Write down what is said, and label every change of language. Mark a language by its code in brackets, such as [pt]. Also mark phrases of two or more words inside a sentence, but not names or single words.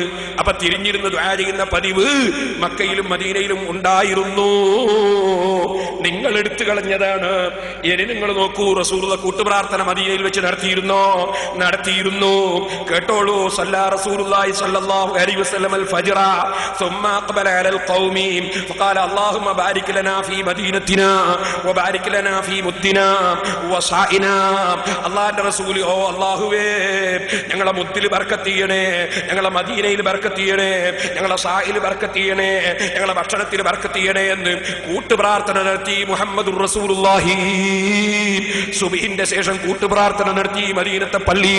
[ml] അപ്പൊ തിരിഞ്ഞിരുന്ന് ദുആ ചെയ്യുന്ന പതിവ് മക്കയിലും മദീനയിലും ഉണ്ടായിരുന്നു. നിങ്ങൾ എടുത്തു കളഞ്ഞതാണ്. ഇനി നിങ്ങൾ നോക്കൂ, റസൂലുള്ളാഹി കൂട്ടുപ്രാർത്ഥന മദീനയിൽ വെച്ച് നടത്തിയിരുന്നോ? നടത്തിയിരുന്നു. കേട്ടോളൂ. [ar] صلى رسول الله صلى الله عليه وسلم الفجر ثم اقبل على القوم فقال اللهم بارك لنا في مدينتنا وبارك لنا في مدنا وصائنا. [ml] അല്ലാഹുവിന്റെ റസൂൽ, ഓ അല്ലാഹുവേ, ഞങ്ങളെ മുദ്ദിൽ ബർക്കത്ത് ചെയ്യണേ, ഞങ്ങളെ മദീനയിൽ ബർക്കത്ത് ചെയ്യണേ, ഞങ്ങളെ സായിൽ ബർക്കത്ത് ചെയ്യണേ, ഞങ്ങളെ ഭക്ഷണത്തിൽ ബർക്കത്ത് ചെയ്യണേ എന്ന് കൂട്ടുപ്രാർത്ഥന നടത്തി [ar] محمد رسول الله. [ml] സുബ്ഹിന്റെ ശേഷം കൂട്ടുപ്രാർത്ഥന നടത്തി മദീനത്തെ പള്ളിയിൽ.